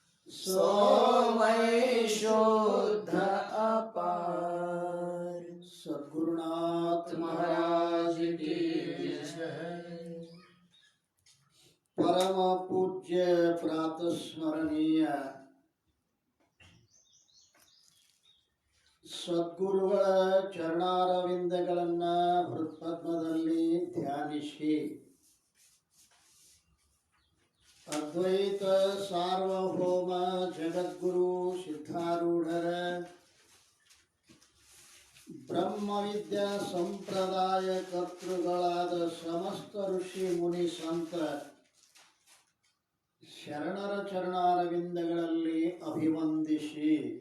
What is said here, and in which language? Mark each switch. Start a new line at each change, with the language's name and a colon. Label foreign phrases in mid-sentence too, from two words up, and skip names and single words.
Hindi: सोमय शुद्ध अपार। सद्गुरुनाथ महाराज की जय।
Sanskrit: परम पूज्य प्रातस्मरणीय
Kannada: ಸದ್ಗುರುಗಳ ಚರಣಾರವಿಂದಗಳನ್ನ ಹೃತ್ಪದ್ಮದಲ್ಲಿ ಧ್ಯಾನಿಸಿ ಅದ್ವೈತ ಸಾರ್ವಭೌಮ ಜಗದ್ಗುರು ಸಿದ್ಧಾರೂಢರ ಬ್ರಹ್ಮವಿದ್ಯಾ ಸಂಪ್ರದಾಯ ಕರ್ತೃಗಳಾದ ಸಮಸ್ತ ಋಷಿ ಮುನಿ ಸಂತ ಶರಣರ ಚರಣಾರವಿಂದಗಳಲ್ಲಿ ಅಭಿವಂದಿಸಿ